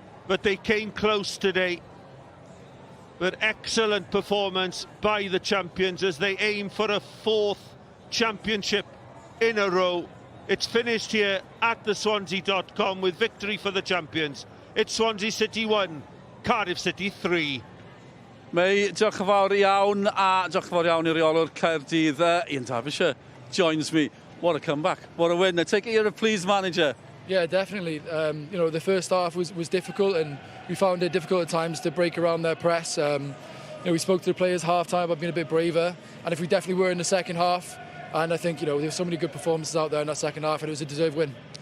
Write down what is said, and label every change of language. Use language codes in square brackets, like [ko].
[en] But they came close today. But excellent performance by the champions as they aim for a fourth championship in a row. It's finished here at the Swansea.com with victory for the champions. It's Swansea City 1, Cardiff City 3. [cy] Mae diolch yn fawr iawn, a diolch yn fawr iawn i'r reolwr Caerdydd. [en] Ian Derbyshire joins me. What a comeback, what a win. I take it you're a pleased manager. Yeah, definitely. You know, the first half was difficult, and we found it difficult at times to break around their press. You know, we spoke to the players half-time about being a bit braver, and if we definitely were in the second half, and I think, you know, there were so many good performances out there in that second half, and it was a deserved win.